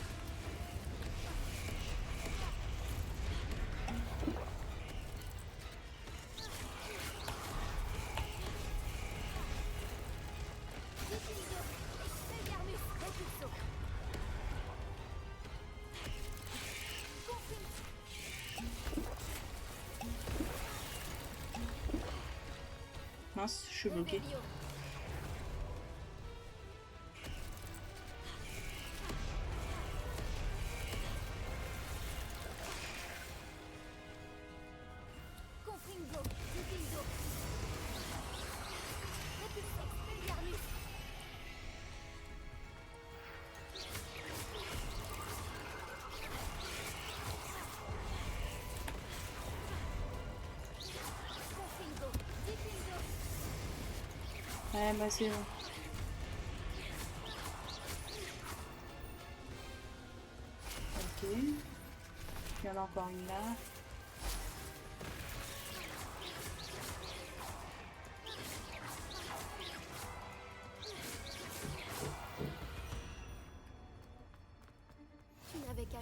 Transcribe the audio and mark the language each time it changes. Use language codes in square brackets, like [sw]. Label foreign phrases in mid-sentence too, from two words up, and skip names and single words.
[la] Lucindo. Expelliarmus Repulso. Confringo. [fr] Mince, je suis bloquée. [la] Revelio. Confringo. Lucindo. Repulso. Expelliarmus. Confringo. Diffindo. [fr] Ouais, bah c'est bon. Ok. Il y en a encore une là. Tu n'avais qu'à